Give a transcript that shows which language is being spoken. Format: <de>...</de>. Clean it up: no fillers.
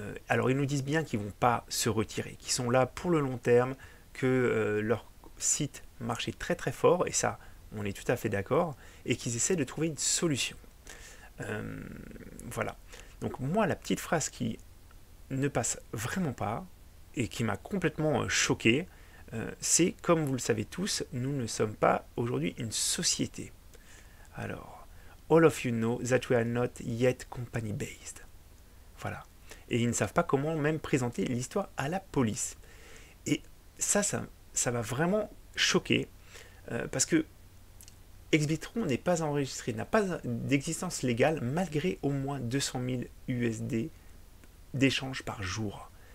<fr>Alors ils nous disent bien qu'ils ne vont pas se retirer, qu'ils sont là pour le long terme, que leur site marchait très très fort, et ça on est tout à fait d'accord, et qu'ils essaient de trouver une solution. Euh, voilà. Donc moi, la petite phrase qui ne passe vraiment pas et qui m'a complètement choqué, c'est comme vous le savez tous, nous ne sommes pas aujourd'hui une société.</fr> <en>Alors, all of you know that we are not yet company based.</en> <fr>Voilà. Et ils ne savent pas comment même présenter l'histoire à la police. Et ça m'a vraiment choqué parce que Exbitron n'est pas enregistré, n'a pas d'existence légale malgré au moins 200 000 USD d'échanges par jour.</fr>